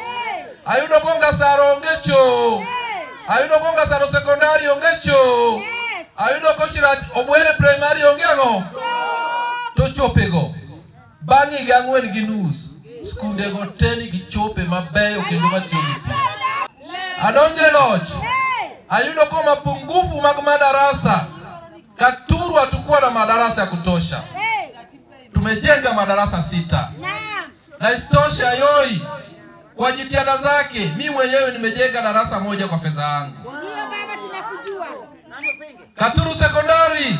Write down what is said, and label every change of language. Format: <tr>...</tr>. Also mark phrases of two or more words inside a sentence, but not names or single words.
<luo>Ayudo ko Ngasaro onge cho. Ayudo ko Ngasaro Secondary onge cho. Ayudo ko Shirati Obwere Primary onge ango. To chopego. Bangi gangwen gi nus. Skunde go teni gi chope mabeyo kendo matiyo. Adonje loch. Ayudo ko mapungufu mag madarasa.</luo> <sw>Katuru hatukuwa na madarasa ya kutosha. Tumejenga madarasa 6. Na isitoshe Ayoi kwa jitihada zake mimi mwenyewe nimejenga darasa moja kwa fedha yangu. Ndio baba tunakujua. Katuru Secondary.</sw>